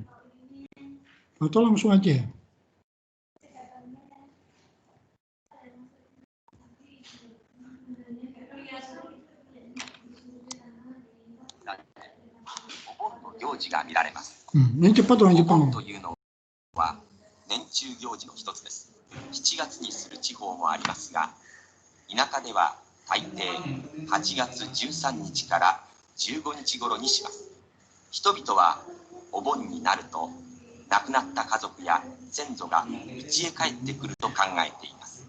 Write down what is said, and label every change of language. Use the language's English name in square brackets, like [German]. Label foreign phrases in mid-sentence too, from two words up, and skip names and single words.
[Indonesian] Atau langsung aja ya. Ini cepat orang Jepang. [Japanese] 年中行事の一つです。7月にする地方もありますが、田舎では大抵8月13日から15日頃にします。人々はお盆になると亡くなった家族や先祖が家へ帰ってくると考えています。